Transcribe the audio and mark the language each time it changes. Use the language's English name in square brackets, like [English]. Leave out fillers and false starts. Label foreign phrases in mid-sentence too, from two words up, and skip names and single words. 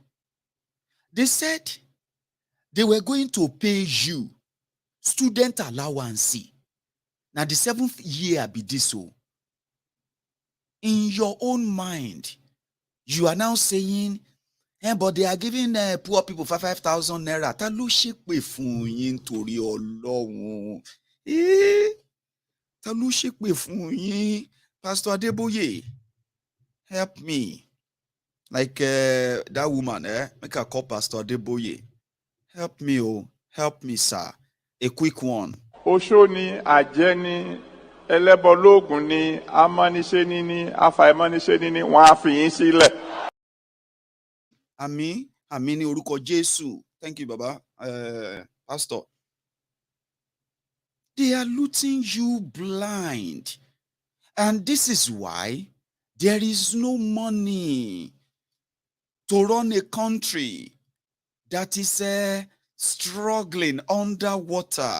[English] They said they were going to pay you student allowance. Now the 7th year be this so. In your own mind, you are now saying, but they are giving poor people 5,000 naira. [Yoruba] Ta ló ṣépè fún yín torí Ọlọ́run. Ta ló ṣépè fún yín? [English] Pastor Adeboye, help me. Like that woman, make her call Pastor Adeboye. Help me, sir. A quick one. [Yoruba] oṣó ni, àjẹ́ ni, ẹlẹ́bọ lóògùn ni, amániṣe ni, afàìmọ́niṣe ni, wọ́n á fi yín sílẹ̀. Àmín, àmín ní orúkọ Jésù. [English] Thank you, Baba. Pastor. They are looting you blind. And this is why there is no money to run a country that is struggling underwater.